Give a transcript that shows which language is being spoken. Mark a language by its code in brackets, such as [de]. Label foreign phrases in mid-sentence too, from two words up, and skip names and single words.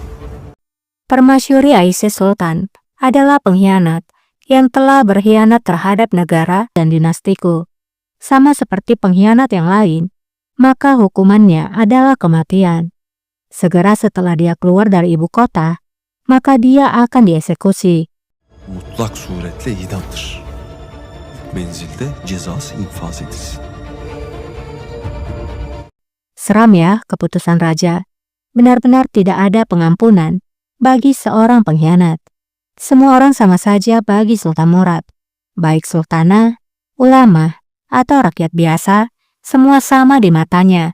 [id] Permasyuri Aisyah Sultan adalah pengkhianat yang telah berkhianat terhadap negara dan dinastiku. Sama seperti pengkhianat yang lain, maka hukumannya adalah kematian. Segera setelah dia keluar dari ibu kota, maka dia akan dieksekusi. [tr] mutlak suretle idamdır. İlk menzilde cezası infaz edilsin. [id] Seram ya keputusan raja. Benar-benar tidak ada pengampunan bagi seorang pengkhianat. Semua orang sama saja bagi Sultan Murad. Baik sultanah, ulama, atau rakyat biasa, semua sama di matanya.